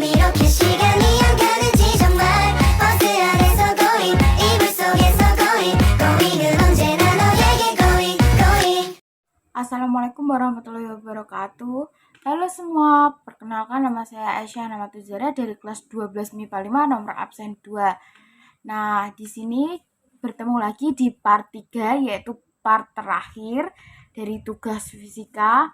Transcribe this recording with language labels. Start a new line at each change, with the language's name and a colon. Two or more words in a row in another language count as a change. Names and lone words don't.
Korean: 이렇게 시간이 안 가는지 정말 버스 안에서 고잉 이불 속에서 고잉 고잉은 언제나 너에게
English: going going.
Arabic: السلام عليكم ورحمة الله وبركاته.
Indonesian: Halo semua, perkenalkan nama saya Aisyah Namatuzara dari kelas 12 MIPA 5 nomor absen 2. Nah, di sini bertemu lagi di part 3 yaitu part terakhir dari tugas fisika.